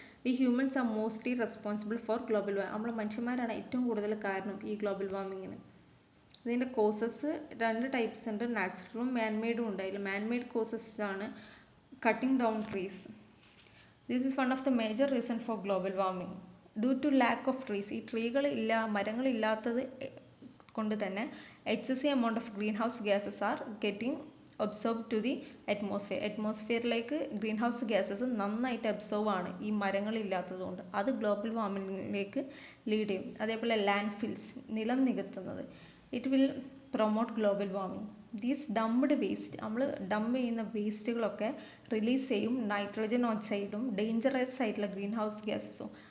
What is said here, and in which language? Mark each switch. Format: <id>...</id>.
<en>We humans are mostly responsible for global warming.</en> <ml>നമ്മൾ മനുഷ്യന്മാരാണ് ഏറ്റവും കൂടുതൽ കാരണം ഈ ഗ്ലോബൽ വാർമിങ്ങിന്. ഇതിൻ്റെ കോസസ് 2 ടൈപ്സ് ഉണ്ട്, നാച്ചുറലും മാൻമെയ്ഡും ഉണ്ട്. അതിൽ മാൻമെയ്ഡ് കോസസ് ആണ് cutting down trees.</ml> <en>This is one of the major reason for global warming. Due to lack of trees,</en> <ml>ഈ മരങ്ങളില്ലാത്തത് കൊണ്ട് തന്നെ</ml> <en>excessive amount of greenhouse gases are getting absorbed to the atmosphere.</en> <ml>അറ്റ്മോസ്ഫിയറിലേക്ക് green house gases നന്നായിട്ട് absorb ആണ് ഈ മരങ്ങളില്ലാത്തത് കൊണ്ട്. അത് global വാർമിങ്ങിലേക്ക് lead ചെയ്യും. അതേപോലെ ലാൻഡ് ഫിൽസ്, നിലം നികത്തുന്നത്,</ml> <en>It will promote global warming. These dumped waste,</en> <ml>നമ്മൾ ഡംപ് ചെയ്യുന്ന വേസ്റ്റുകളൊക്കെ റിലീസ് ചെയ്യും നൈട്രോജൻ ഓക്സൈഡും ഡേഞ്ചറസ് ആയിട്ടുള്ള ഗ്രീൻ ഹൗസ് ഗ്യാസസും.</ml>